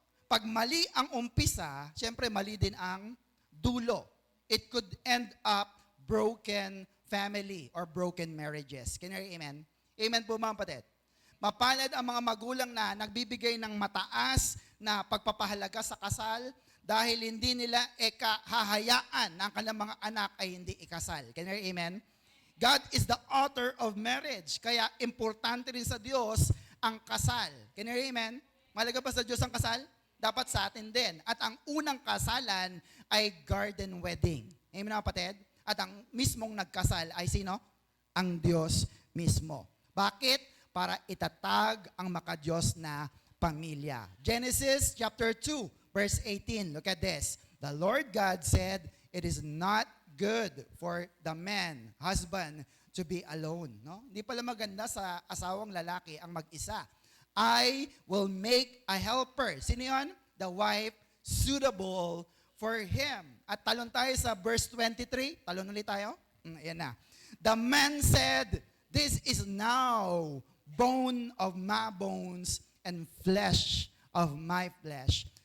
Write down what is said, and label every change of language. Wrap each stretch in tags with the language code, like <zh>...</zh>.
<tl>Pag mali ang umpisa, syempre mali din ang dulo.</tl> <en>It could end up broken family or broken marriages. Can you hear amen?</en> <tl>Amen po mga kapatid. Mapalad ang mga magulang na nagbibigay ng mataas na pagpapahalaga sa kasal dahil hindi nila hahayaan na ang kanilang mga anak ay hindi ikasal.</tl> <en>Can you hear amen? God is the author of marriage.</en> <tl>Kaya importante rin sa Diyos ang kasal.</tl> <en>Can you hear amen?</en> <tl>Mahalaga ba sa Diyos ang kasal? Dapat sa atin din. At ang unang kasalan ay garden wedding. Amen mga kapatid? At ang mismong nagkasal ay sino? Ang Diyos mismo. Bakit? Para itatag ang makadiyos na pamilya.</tl> <en>Genesis chapter 2, verse 18. Look at this. The Lord God said, it is not good for the man, husband, to be alone. No?</en> <tl>Hindi pala maganda sa asawang lalaki ang mag-isa.</tl> <en>I will make a helper.</en> <tl>Sino yun?</tl> <en>The wife suitable for him.</en> <tl>At talon tayo sa verse 23. Talon ulit tayo. Ayan na.</tl> <en>The man said, this is now bone of my bones and flesh of my flesh.</en>